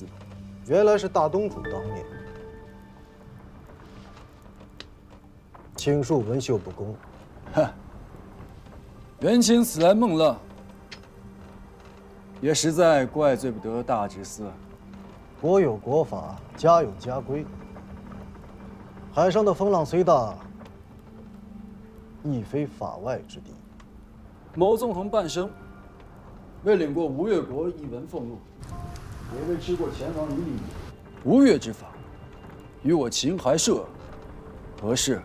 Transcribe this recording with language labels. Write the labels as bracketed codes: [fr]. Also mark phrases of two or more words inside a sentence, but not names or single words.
[zh] 原来是大东主当面。请恕文秀不恭。哼，元清此来孟浪，也实在怪罪不得大知司。国有国法，家有家规。海上的風浪雖大，亦非法外之地。某縱橫半生，未領過吳越國一文俸祿，也未吃過前王一粒米。吳越之法，與我秦淮社何事？